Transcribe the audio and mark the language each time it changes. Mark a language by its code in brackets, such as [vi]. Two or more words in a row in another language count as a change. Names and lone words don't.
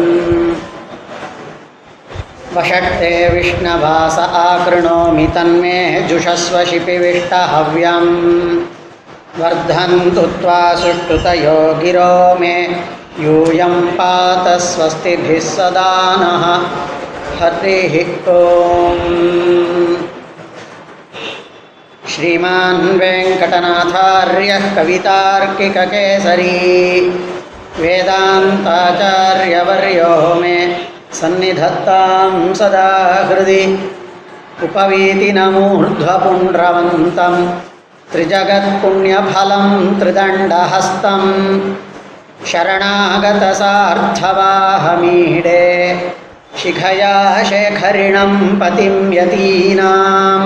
[sa] वषट्ते विष्णवास आकृणोमि तन्मे जुषस्व शिपिविष्टहव्यम् वर्धन्तु त्वा सुष्टुतयो गिरो मे यूयं पात स्वस्तिभिः सदा नः. हरिः ॐ. श्रीमान् वेङ्कटनाथार्यः कवितार्किककेसरी वेदान्ताचार्यवर्यो मे सन्निधत्तां सदा हृदि. उपवीतिनमूर्ध्वपुण्ड्रवन्तं त्रिजगत्पुण्यफलं त्रिदण्डहस्तं शरणागतसार्थवाहमीडे शिखया शेखरिणं पतिं यतीनां.